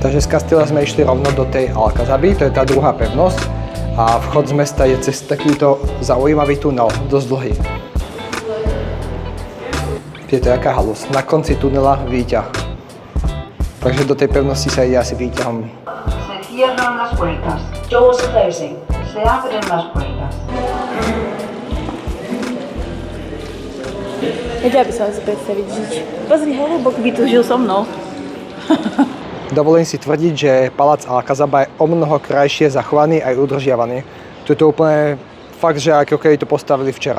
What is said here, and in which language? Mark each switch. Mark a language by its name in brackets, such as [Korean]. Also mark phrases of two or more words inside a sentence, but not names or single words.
[Slovak] Castilla sme išli rovno do tej Alcazaby, to je tá druhá pevnosť. A vchod z mesta je cez takýto zaujímavý tunel, dosť dlhý. Je to jaká halus. Na konci tunela výťah. Takže do tej pevnosti sa ide asi výťahom. [Spanish] Se cierran las puertas. [English] Doors closing. [Spanish] Se abren las puertas. [Slovak] Vedela by som si predstaviť žiť. Pozri, holubok by tu žil so mnou. Dovolím si tvrdiť, že palác Alcazaba je omnoho krajšie zachovaný aj udržiavaný. Tu je to úplne fakt, že ako keby to postavili včera.